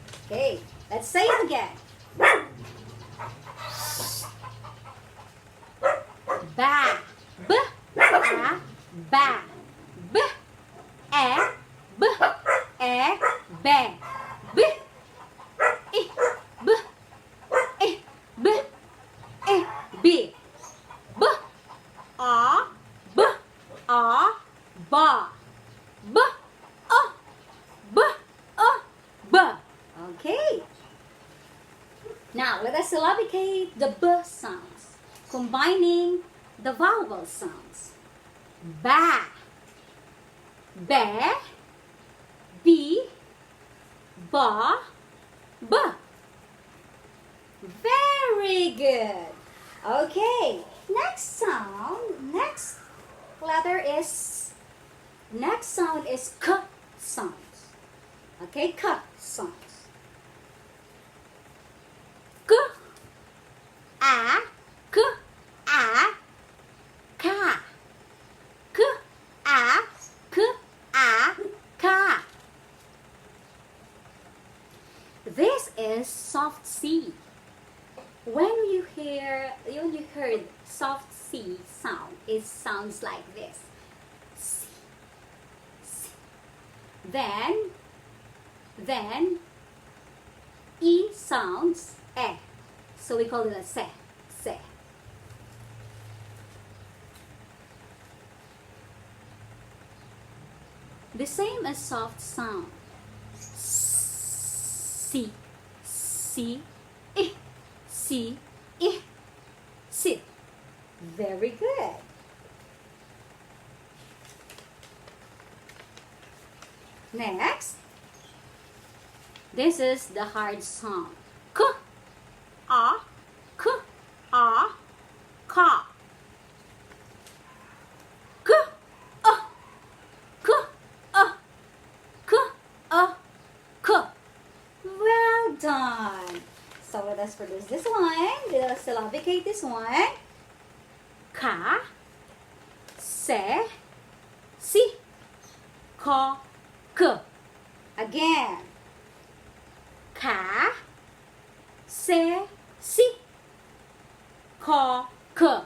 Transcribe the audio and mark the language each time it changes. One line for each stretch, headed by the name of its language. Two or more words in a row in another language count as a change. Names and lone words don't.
English: Okay, let's say it again. Ba, b, a, ba, b, e, b, e, be, b, I, b, I, b, I, b, b, a, b, a, ba, b, a, b, a, b. Okay. Now let us syllabicate the b sounds, combining the vowel sounds. Ba, be, be, ba, b. Very good. Okay, next sound, next sound is k sounds. Okay, k sounds. K, a, k, a, ka. K, a, k, a, ka. This is soft C. When you heard soft C sound, it sounds like this. C, C. Then E sounds E. So we call it a se, se. The same as soft sound. Si, si, I, si, I, si. Very good. Next, this is the hard sound. K, a, k, a, ka. K, a, k, a, k, a, k. Well done. So let us produce this one. Let us syllabicate this one. Ka, se, si, ka, k. Again. Ka, se, si, ka, k.